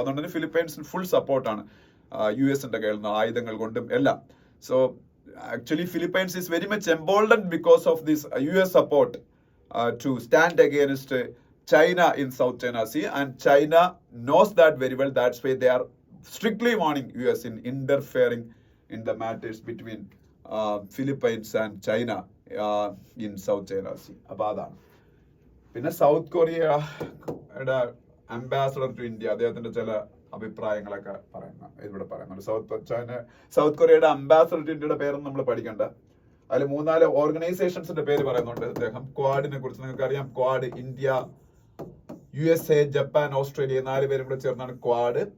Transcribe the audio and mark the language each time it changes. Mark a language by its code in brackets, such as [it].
[ml] അപ്പൊ അതുകൊണ്ട് തന്നെ ഫിലിപ്പൈൻസിന് ഫുൾ സപ്പോർട്ടാണ് US കയ്യിൽ നിന്ന്, ആയുധങ്ങൾ കൊണ്ടും എല്ലാം. [en] So actually Philippines is very much emboldened because of this US support to stand against China in South China Sea, and China knows that very well. That's why they are strictly warning US in interfering in the matters between Philippines and China in South China Sea. [ml] അപ്പോൾ അതാണ്. പിന്നെ south കൊറിയയുടെ [en] ambassador to India, [ml] അദ്ദേഹത്തിന്റെ ചില അഭിപ്രായങ്ങളൊക്കെ ഇവിടെ പറയുന്നുണ്ട്. South കൊറിയയുടെ [en] ambassador to ഇന്ത്യയുടെ [ml] പേരൊന്നും നമ്മൾ പഠിക്കണ്ട. അതിൽ 3-4 ഓർഗനൈസേഷൻസിന്റെ പേര് പറയുന്നുണ്ട് അദ്ദേഹം. ക്വാഡിനെ കുറിച്ച് നിങ്ങൾക്ക് അറിയാം. Quad, India, USA, Japan, Australia, 4 പേരും കൂടെ ചേർന്നാണ് ക്വാഡ്.